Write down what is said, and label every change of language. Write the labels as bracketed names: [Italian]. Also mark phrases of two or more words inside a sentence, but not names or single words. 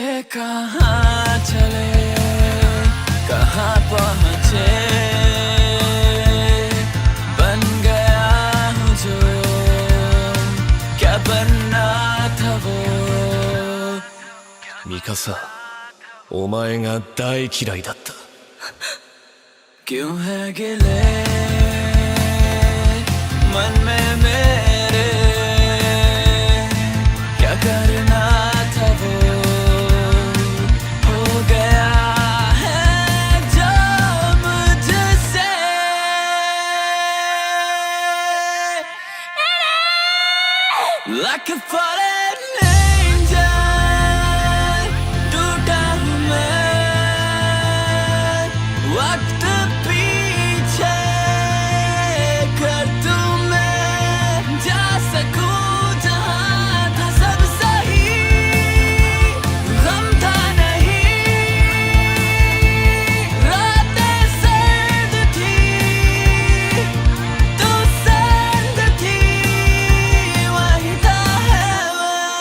[Hindi] कहाँ चले कहाँ पहुँचे, बन गया हूँ जो क्या बनना था वो। [Japanese] ミカサ、お前が大嫌いだった。 [Hindi] क्यों है गिले मन में मेरे, क्या करना था वो हो गया है जो मुझसे। [English] Like a fallen angel [Hindi] टूटा हूँ मैं, वक्त पीछे कर दूँ मैं, जा सकूँ जहाँ था सब सही, गम था नहीं, रातें सर्द थी, तू सर्द थी, वही था heaven।